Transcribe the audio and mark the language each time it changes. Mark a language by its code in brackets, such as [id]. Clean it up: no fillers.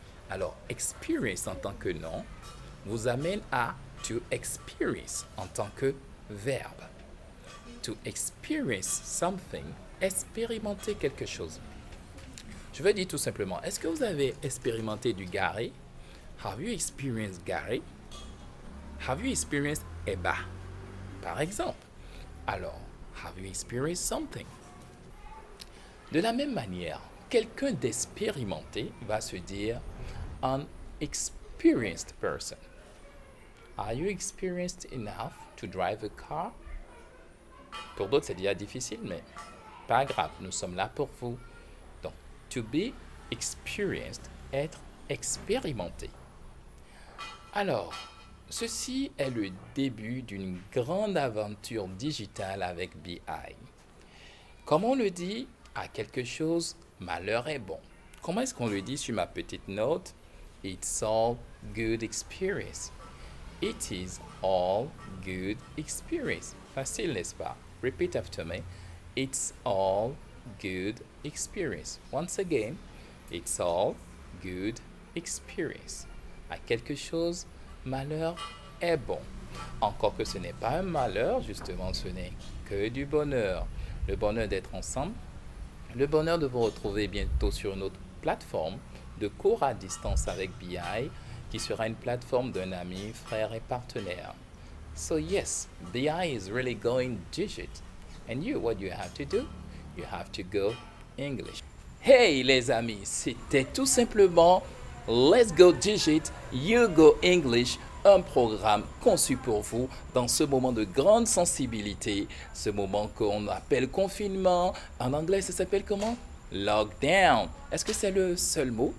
[fr] Alors, experience en tant que nom vous amène à [en] to experience [fr] en tant que verbe. [en] To experience something, [fr] expérimenter quelque chose. Je veux dire tout simplement, est-ce que vous avez expérimenté du Gary? [en] Have you experienced Gary? Have you experienced Eba? [fr] Par exemple. [en] Alors, have you experienced something? [fr] De la même manière, quelqu'un d'expérimenté va se dire [en] an experienced person. Are you experienced enough to drive a car? [fr] Pour d'autres, c'est déjà difficile, mais pas grave, nous sommes là pour vous. Donc, [en] to be experienced, [fr] être expérimenté. Alors, ceci est le début d'une grande aventure digitale avec BI. Comme on le dit, à quelque chose, malheur est bon. Comment est-ce qu'on le dit sur ma petite note? [en] It's all good experience. It is all good experience. [fr] Facile, n'est-ce pas? [en] Repeat after me. It's all good experience. Once again, it's all good experience. [fr] À quelque chose, malheur est bon. Encore que ce n'est pas un malheur, justement, ce n'est que du bonheur. Le bonheur d'être ensemble, le bonheur de vous retrouver bientôt sur une autre plateforme de cours à distance avec BI, qui sera une plateforme d'un ami, frère et partenaire. [en] So yes, BI is really going digit. And you, what you have to do? You have to go English. [fr] Hey les amis, c'était tout simplement Let's Go Digit, You Go English, un programme conçu pour vous dans ce moment de grande sensibilité, ce moment qu'on appelle confinement. En anglais, ça s'appelle comment? Lockdown. Est-ce que c'est le seul mot?